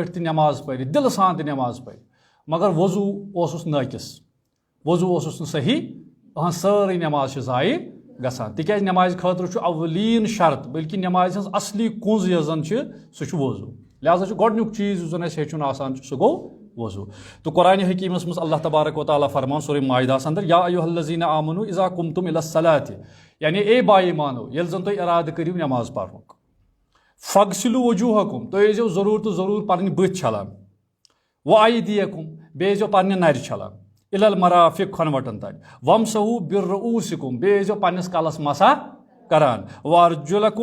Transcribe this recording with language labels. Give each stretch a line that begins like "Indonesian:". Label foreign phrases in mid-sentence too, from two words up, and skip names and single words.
Kashmiri: تہِ نماز پرِ دلہٕ سان تہِ نماز پرِ مگر وضوٗ اوسُس نٲقص وضوٗ اوسُس نہٕ صحیح أہنٛز سٲرٕے نماز چھِ ضایع گژھان تِکیازِ نمازِ خٲطرٕ چھُ اولیٖن شرط بلکہِ نمازِ ہٕنٛز اصلی کُنٛز یۄس زن چھِ سُہ چھُ وضوٗ لہٰذا چھُ گۄڈنیُک چیٖز یُس زن اَسہِ ہیٚچھُن آسان چھُ سُہ گوٚو وضوٗ تہٕ قرآنِ حکیٖمس منٛز
Arabic: اللہ تبارک و تعالیٰ
Kashmiri: فرمان سورُے مائدہس اندر
Arabic: یا ایُہا الذیٖنَ آمنوٗ اِذا قُمتُم اِلی الصَّلَاةِ
Kashmiri: یعنی اے باے ایمانو ییٚلہِ زن تُہۍ اِرادٕ کٔرِو نماز پرنُک
Arabic: فغسلوٗ وجوٗہکُم
Kashmiri: تُہۍ ٲسۍزیو ضروٗر تہٕ ضروٗر پنٕنۍ بٕتھۍ چھلان وایدیکُم بیٚیہِ ٲسۍزیو پننہِ نرِ چھلان
Arabic: اِلی المرافق
Kashmiri: کھۄنوَٹن تانۍ
Arabic: ومسحوٗ برؤٗسِکُم
Kashmiri: بیٚیہِ ٲسۍزیو پننِس کلس مسح کران وارجُلکُم